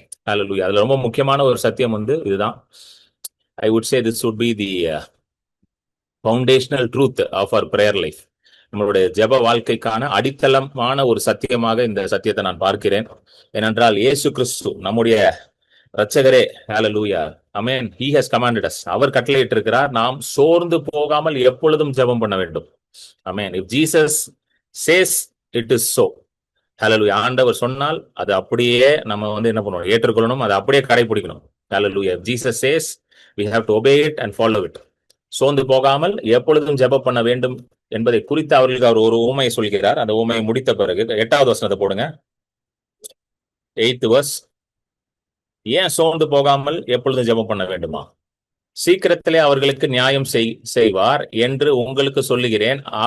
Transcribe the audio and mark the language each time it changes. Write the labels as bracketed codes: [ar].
[en] Hallelujah. [ta] அதுல ரொம்ப முக்கியமான ஒரு சத்தியம் இதுதான். [en] I would say this would be the foundational truth of our prayer life. [ta] நம்மளுடைய ஜெப வாழ்க்கைக்கான அடித்தளமான ஒரு சத்தியமாக இந்த சத்தியத்தை நான் பார்க்கிறேன். ஏனென்றால் இயேசு கிறிஸ்து நம்முடைய இரட்சகரே. ஹல்லேலூயா. ஆமென். [en] He has commanded us. [ta] அவர் கட்டளையிட்டு இருக்கிறார், நாம் சோர்ந்து போகாமல் எப்பொழுதும் ஜெபம் பண்ண வேண்டும். ஆமென். [en] If Jesus says it is so. ஹல்லேலூயா. [ta] ஆண்டவர் சொன்னால் அது அப்படியே நம்ம என்ன பண்ணணும்? ஏற்றுக்கொள்ளணும், அதை அப்படியே கடைபிடிக்கணும். ஹல்லேலூயா. [en] If Jesus says, we have to obey it and follow it. [ta] சோர்ந்து போகாமல் எப்பொழுதும் ஜெபம் பண்ண வேண்டும் என்பதை குறித்து அவர்களுக்கு அவர் ஒரு உவமையை சொல்கிறார். அந்த உவமையை முடித்த பிறகு 8வது வசனத்தை போடுங்க. 8th verse. ஏன் சோர்ந்து போகாமல் எப்பொழுதும் ஜெபம் பண்ண வேண்டுமா? சீக்கிரத்திலே அவர்களுக்கு நியாயம் செய்வார் என்று உங்களுக்கு சொல்லுகிறேன்.